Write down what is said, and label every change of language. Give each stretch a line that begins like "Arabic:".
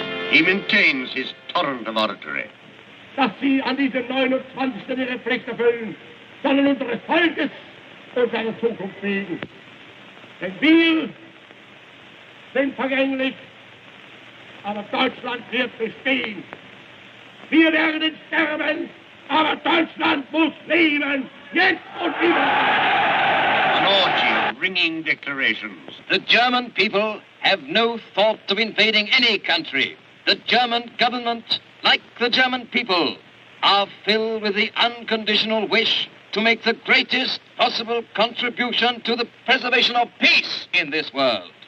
English: He maintains his torrent of oratory.
German: Dass Sie an diesem 29. Ihre Pflicht erfüllen, sollen unseres Volkes und seiner Zukunft wegen. Denn wir sind vergänglich, aber Deutschland wird bestehen. Wir werden sterben, aber Deutschland muss leben, jetzt und immer.
English: An orgy of ringing declarations. The German people have no thought of invading any country. The German government, like the German people, are filled with the unconditional wish to make the greatest possible contribution to the preservation of peace in this world.